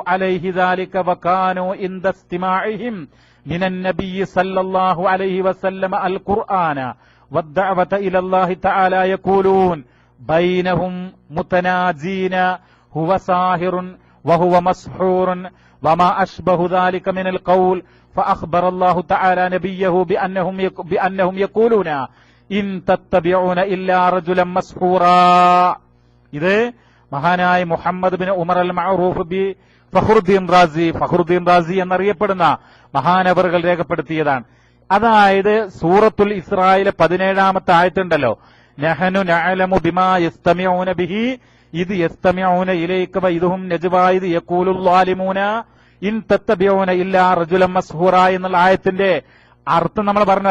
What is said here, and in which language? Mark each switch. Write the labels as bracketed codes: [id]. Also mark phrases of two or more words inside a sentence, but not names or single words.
[ar] عليه ذلك وكانوا عند استماعهم من النبي صلى الله عليه وسلم القرآن والدعوة إلى الله تعالى يقولون بينهم متناجين هو ساهر وهو مسحور وما أشبه ذلك من القول فأخبر الله تعالى نبيه بأنهم يقولون إن تتبعون إلا رجلا مسحورا. [ml] ഇത് മഹാനായ മുഹമ്മദ് ബിൻ ഉമർ [ar] المعروف ب [ml] ഫഖ്റുദ്ദീൻ റാസി എന്നറിയപ്പെടുന്ന മഹാനവറുകൾ രേഖപ്പെടുത്തിയതാണ്. അതായത് സൂറത്തുൽ ഇസ്രായിലെ 17-ാമത്തെ ആയത്തുണ്ടല്ലോ, [ar] نحن أعلم بما يستمعون به إذ يستمعون إليك وإذ هم نجوى إذ يقول الظالمون إن تتبعون إلا رجلا مسحورا [ml] എന്നുള്ള ആയത്തിന്റെ അർത്ഥം നമ്മൾ പറഞ്ഞു.